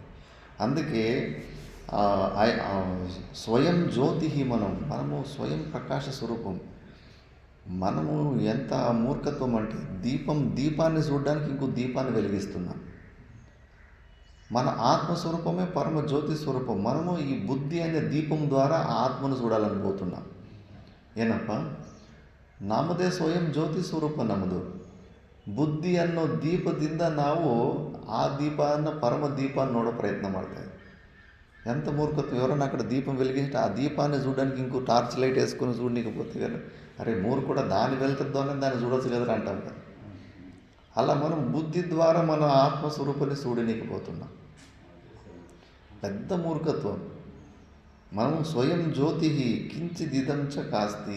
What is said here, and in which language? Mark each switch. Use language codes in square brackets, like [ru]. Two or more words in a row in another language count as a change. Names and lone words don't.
[te] అందుకే స్వయం జ్యోతి మనము స్వయం ప్రకాశ స్వరూపం. మనము ఎంత మూర్ఖత్వం అంటే దీపాన్ని చూడడానికి ఇంకో దీపాన్ని వెలిగిస్తున్నాం. మన ఆత్మస్వరూపమే పరమ జ్యోతి స్వరూపం. మనము ఈ బుద్ధి అనే దీపం ద్వారా ఆత్మను చూడాలని పోతున్నాం. [kn] ಏನಪ್ಪ, ನಮ್ಮದೇ ಸ್ವಯಂ ಜ್ಯೋತಿ ಸ್ವರೂಪ ನಮ್ಮದು. ಬುದ್ಧಿ ಅನ್ನೋ ದೀಪದಿಂದ ನಾವು ಆ ದೀಪನ ಪರಮ ದೀಪಾన్ని ನೋಡೋ ಪ್ರಯತ್ನ ಮಾಡ್ತಾ ಇದ್ದೀವಿ. [te] ఎంత మూర్ఖత్వం. ఎవరైనా అక్కడ దీపం వెలిగించి ఆ దీపాన్ని చూడడానికి ఇంకో [en] torch light [te] వేసుకొని చూడనీకపోతే కదా, అరే మూర్ఖుడా దాని వెళ్తుందోనే దాన్ని చూడొచ్చు కదా అంటాం కదా. అలా మనం బుద్ధి ద్వారా మన ఆత్మస్వరూపాన్ని చూడనీకపోతున్నాం. పెద్ద మూర్ఖత్వం. మనం స్వయం జ్యోతి కించిదిదం చ కాస్తి.